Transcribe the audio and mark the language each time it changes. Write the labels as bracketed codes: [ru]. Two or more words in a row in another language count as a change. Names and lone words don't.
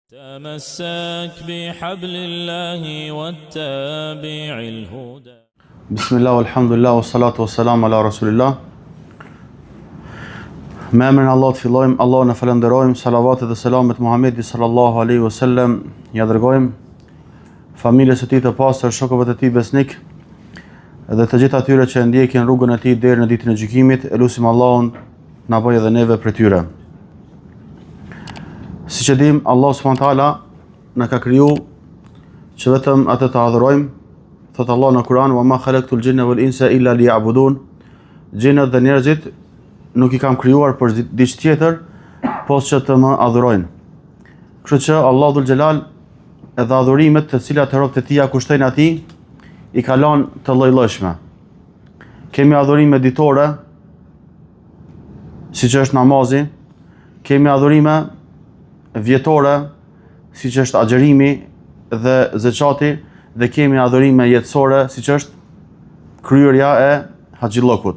[ar] تمسك بحبل الله واتبع الهدى. بسم الله والحمد لله والصلاة والسلام على رسول الله. [sq] Me emrin Allah të fillojmë, Allah në falenderojmë, salavatet dhe selamet Muhammedi [ar] صلى الله عليه وسلم, [sq] ja dërgojmë familjes së tij të pastër, shokëve të tij besnik dhe të gjithë atyre që ndjekin rrugën e tij deri në ditën e gjykimit. Elusim Allahun na bëjë edhe neve prej tyre. Siç e dim, Allah [ar] سبحانه وتعالى [sq] na ka kriju që vetëm atë të adhurojmë. Thot Allah në Kur'an: [ar] "وما خلقت الجن والإنس إلا ليعبدون." [sq] Gjinët dhe njerëzit nuk I kam krijuar për diçka tjetër, posa që të më adhurojnë. Kështu që Allahu [ar] ذو الجلال [sq] edhe adhurimet të cilat robët e tij kushtojnë atij I ka lënë të lloj-llojshme. Kemi adhurime ditore, siç është namazi, kemi adhurime vjetore, siç është agjerimi dhe zeqati, dhe kemi adhurime jetësore, siç është kryerja e haxhillokut.